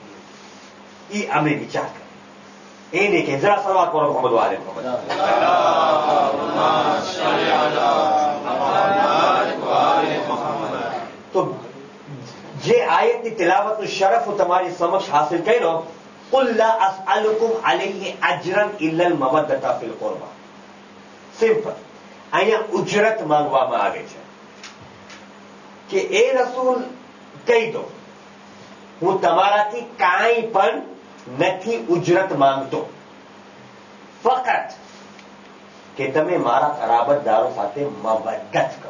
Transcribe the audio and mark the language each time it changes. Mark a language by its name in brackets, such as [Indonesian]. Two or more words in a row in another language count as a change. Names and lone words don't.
[Gujarati] એ અમે વિચાર કરીએ. એને કે જરા સલવાત કરો મોહમ્મદ વાલે મોહમ્મદ. તો જે આયતની તિલાવતનું શરફ હું તમારી સમક્ષ હાસિલ કર્યો, [Arabic] قل لا أسألكم عليه أجرا إلا المودة في القربى. [Gujarati] સિમ્પલ. અહીંયા ઉજરત માંગવામાં આવે છે કે એ રસૂલ કહી દો, હું તમારાથી કાંઈ પણ નથી ઉજરત માંગતો, ફક્ત કે તમે મારા કરાબતદારો સાથે મવદ્દત કરો.